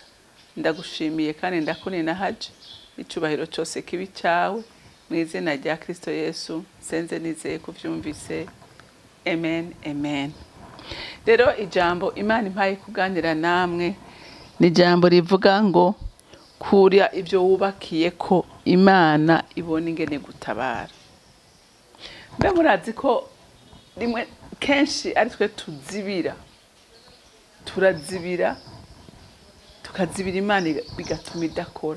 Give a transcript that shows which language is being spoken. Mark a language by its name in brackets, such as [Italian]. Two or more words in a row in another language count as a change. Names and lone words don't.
[Rundi] Ndagushimiye kandi ndakuninahaje. Icubahiro cyose kibi cyawe mu izina rya Kristo Yesu senze nizeye kuvyumvise. Amen, amen. Rero ijambo Imana impaye kuganira namwe ni ijambo rivuga ngo Kura ivyo wubakiyeko Imana ibone ingene gutabara. Mbe murazi ko rimwe kenshi ari twe tuzibira, turazibira tukazibira Imana bigatuma idakora.